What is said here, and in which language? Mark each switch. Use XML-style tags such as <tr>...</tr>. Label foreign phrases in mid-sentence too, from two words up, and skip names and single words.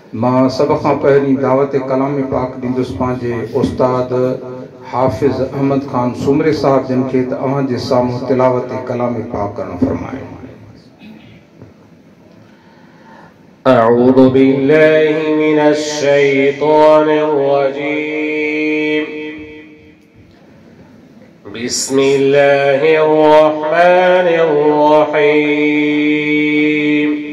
<sd>मां सब खां पहिरीं दावत कलाम पाक ॾींदुसि पंहिंजे उस्ताद हाफ़िज़ अहमद ख़ान सुमरे साहब जिन खे त अव्हां जे साम्हूं तिलावत कलाम पाक करणु फरमाए।</sd> <ar>أعوذ بالله من الشيطان الرجيم. بسم الله الرحمن الرحيم.</ar>